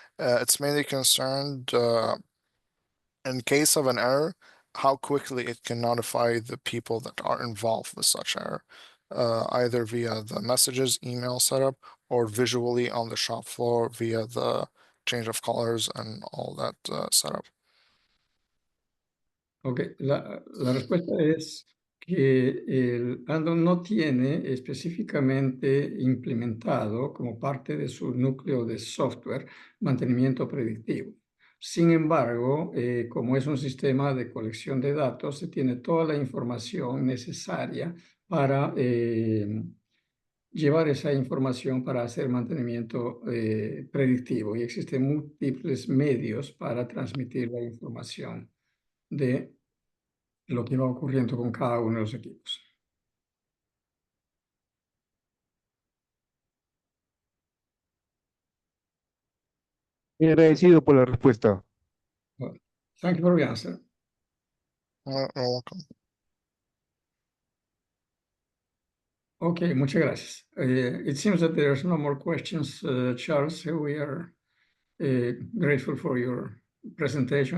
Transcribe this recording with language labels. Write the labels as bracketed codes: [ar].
[en] It's mainly concerned in case of an error, how quickly it can notify the people that are involved with such error, either via the messages, email setup, or visually on the shop floor via the change of colors and all that setup. [es] Ok, la respuesta es que el Andon no tiene específicamente implementado como parte de su núcleo de software mantenimiento predictivo. Sin embargo, como es un sistema de colección de datos, se tiene toda la información necesaria para llevar esa información para hacer mantenimiento predictivo y existen múltiples medios para transmitir la información de lo que va ocurriendo con cada uno de los equipos. Agradecido por la respuesta. [en] Well, thank you for your answer. You're welcome. [es] Okay, muchas gracias. [en] It seems that there's no more questions, Charles. So we are grateful for your presentation.